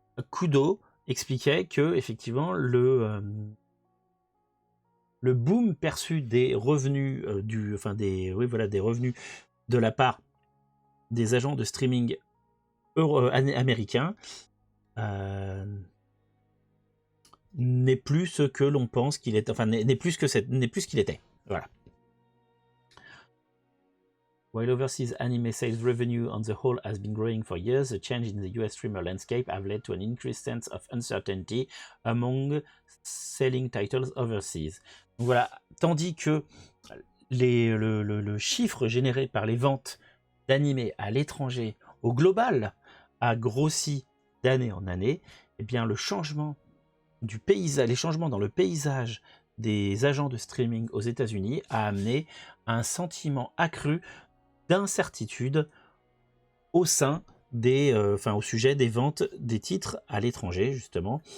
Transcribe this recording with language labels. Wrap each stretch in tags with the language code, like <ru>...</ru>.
<fr>Kudo expliquait que effectivement le boom perçu des revenus des revenus de la part des agents de streaming américains n'est plus ce que l'on pense qu'il est, n'est plus ce qu'il était. Voilà.</fr> <en>While overseas anime sales revenue on the whole has been growing for years, the change in the US streamer landscape have led to an increased sense of uncertainty among selling titles overseas.</en> <fr>Donc voilà, tandis que le chiffre généré par les ventes d'animés à l'étranger au global a grossi d'année en année, eh bien le changement du paysage, les changements dans le paysage des agents de streaming aux États-Unis a amené un sentiment accru d'incertitude au sein au sujet des ventes des titres à l'étranger, justement.</fr>